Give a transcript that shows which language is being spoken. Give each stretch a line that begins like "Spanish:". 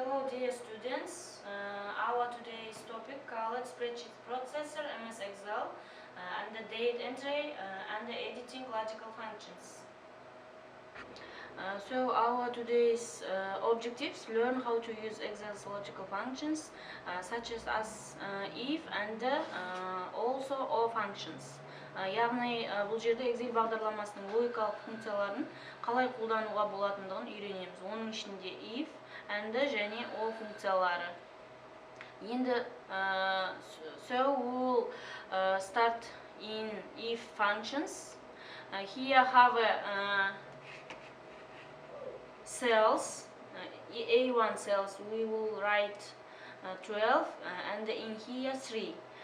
English: dear students, our today's topic called Spreadsheet Processor, MS Excel, and the date entry and the editing logical functions. So our today's objectives: learn how to use Excel's logical functions such as if and also or functions.
Kazakh: Яғни бұл жерде Excel бағдарламасының логикалық функцияларын қалай қолдануға болатындығын үйренеміз. Оның ішінде if and және or функциялары. Енді
English: so we will start in if functions. Here have cells, A1 cells we will write 12 and in here 3.